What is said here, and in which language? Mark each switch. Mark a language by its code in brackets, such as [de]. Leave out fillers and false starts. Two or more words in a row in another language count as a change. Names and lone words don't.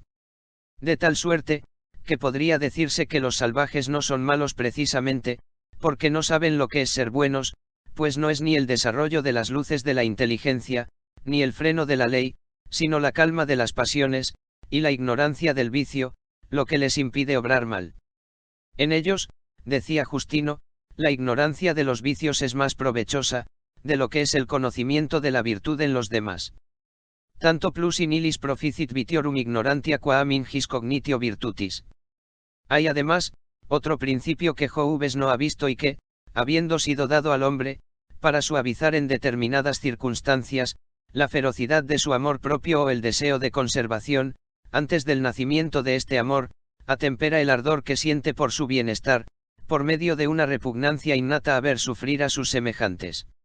[es] De tal suerte, que podría decirse que los salvajes no son malos precisamente, porque no saben lo que es ser buenos, pues no es ni el desarrollo de las luces de la inteligencia, ni el freno de la ley, sino la calma de las pasiones, y la ignorancia del vicio, lo que les impide obrar mal. En ellos, decía Justino, la ignorancia de los vicios es más provechosa, de lo que es el conocimiento de la virtud en los demás. [la] Tanto plus in illis proficit vitiorum ignorantia quam in his cognitio virtutis. [es] Hay además, otro principio que Jobes no ha visto y que, habiendo sido dado al hombre, para suavizar en determinadas circunstancias, la ferocidad de su amor propio o el deseo de conservación, antes del nacimiento de este amor, atempera el ardor que siente por su bienestar, por medio de una repugnancia innata a ver sufrir a sus semejantes.